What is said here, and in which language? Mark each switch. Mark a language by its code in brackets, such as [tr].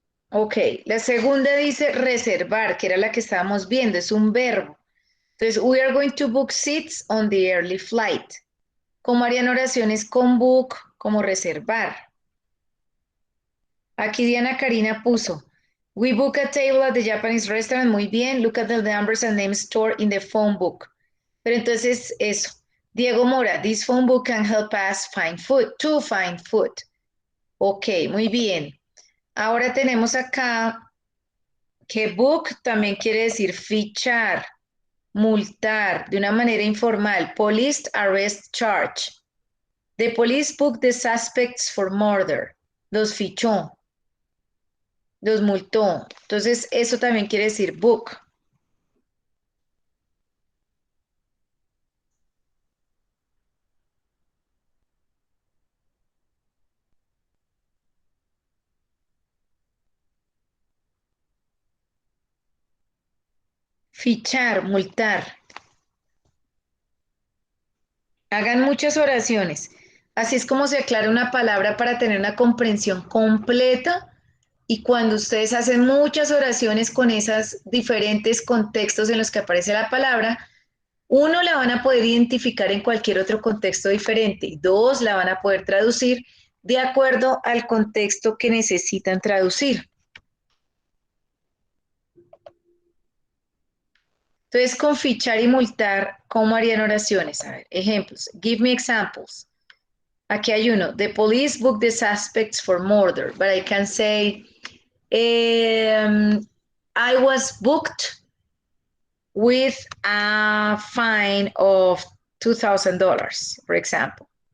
[es] Ok, la segunda dice reservar, que era la que estábamos viendo, es un verbo. [en] Entonces, we are going to book seats on the early flight. [es] ¿Cómo harían oraciones con book? Como reservar. Aquí Diana Karina puso, [en] we book a table at the Japanese restaurant. [es] Muy bien, [en] look at the numbers and names stored in the phone book. [es] Pero entonces eso. [en] Diego Mora, this phone book can help us find food, to find food. [es] Ok, muy bien. Ahora tenemos acá que book también quiere decir fichar, multar de una manera informal. [en] Police arrest charge. The police booked the suspects for murder. [es] Los fichó, los multó. Entonces, eso también quiere decir book. Fichar, multar. Hagan muchas oraciones. Así es como se aclara una palabra para tener una comprensión completa. Y cuando ustedes hacen muchas oraciones con esos diferentes contextos en los que aparece la palabra, uno, la van a poder identificar en cualquier otro contexto diferente. Dos, la van a poder traducir de acuerdo al contexto que necesitan traducir. Entonces, con fichar y multar, ¿cómo harían oraciones? A ver, ejemplos. [en] Give me examples. [es] Aquí hay uno. [en] The police booked the suspects for murder, but I can say, I was booked with a fine of $2,000, for example.